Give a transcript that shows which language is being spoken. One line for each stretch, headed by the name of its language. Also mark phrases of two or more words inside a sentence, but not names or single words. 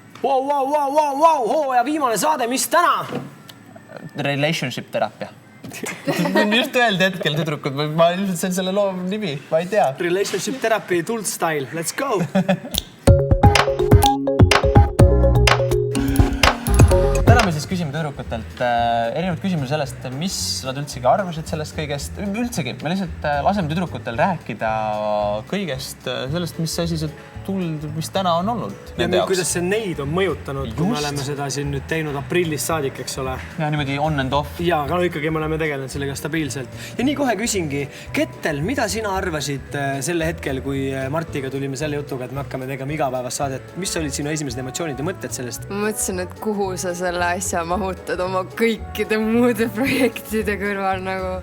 Estonian: Ja viimane saade, mis täna? Relationship teraapia. Just öeldi hetkel tüdrukud, ma ilmselt see on selle loo nimi, ma ei tea.
English: Relationship therapy, Tuld Style, let's go!
Estonian: Täna me siis küsime tüdrukutelt erinevad küsimusi sellest, mis nad üldsegi arvasid sellest kõigest. Üldsegi, me lihtsalt laseme tüdrukutel rääkida kõigest sellest, mis asi see Tuld, mis täna on olnud. Ja nüüd, kuidas see neid on mõjutanud, kui me oleme seda siin nüüd teinud aprillist saadik, eks ole. Ja niimoodi
English: on and off.
Estonian: Ja, aga ikkagi me oleme tegelenud sellega stabiilselt. Ja nii kohe küsingi, Kettel, mida sina arvasid selle hetkel, kui Martiga tulime selle jutuga, et me hakkame tegema igapäevast saadet? Mis olid sinu esimesed emotsioonid ja mõtted sellest? Ma mõtlesin, et kuhu sa selle asja mahutad oma kõikide muude projektide kõrval nagu.